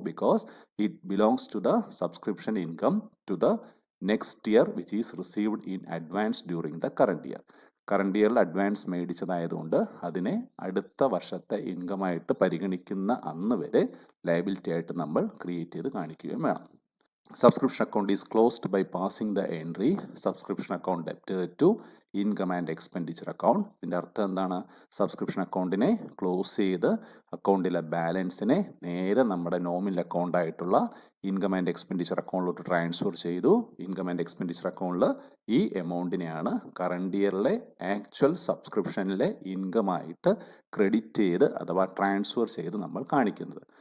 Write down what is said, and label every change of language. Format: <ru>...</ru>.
<en>Because it belongs to the subscription income to the next year which is received in advance during the current year.</en> <ml>Current ഇയറിൽ advance മേടിച്ചതായതുകൊണ്ട് അതിനെ അടുത്ത വർഷത്തെ ഇൻകമായിട്ട് പരിഗണിക്കുന്ന അന്ന് വരെ liability ആയിട്ട് നമ്മൾ ക്രിയേറ്റ് ചെയ്ത് കാണിക്കുകയും വേണം.</ml> <en>Subscription account is closed by passing the entry subscription account debtor to income and expenditure account.</en> <ml>ഇതിൻ്റെ അർത്ഥം എന്താണ്? സബ്സ്ക്രിപ്ഷൻ അക്കൗണ്ടിനെ ക്ലോസ് ചെയ്ത് അക്കൗണ്ടിലെ ബാലൻസിനെ നേരെ നമ്മുടെ നോമിനൽ അക്കൗണ്ട് ആയിട്ടുള്ള ഇൻകം ആൻഡ് എക്സ്പെൻഡിച്ചർ അക്കൗണ്ടിലോട്ട് ട്രാൻസ്ഫർ ചെയ്തു. ഇൻകം ആൻഡ് എക്സ്പെൻഡിച്ചർ അക്കൗണ്ടിൽ ഈ എമൗണ്ടിനെയാണ് കറണ്ട് ഇയറിലെ ആക്ച്വൽ സബ്സ്ക്രിപ്ഷനിലെ ഇൻകമായിട്ട് ക്രെഡിറ്റ് ചെയ്ത് അഥവാ ട്രാൻസ്ഫർ ചെയ്ത് നമ്മൾ കാണിക്കുന്നത്.</ml>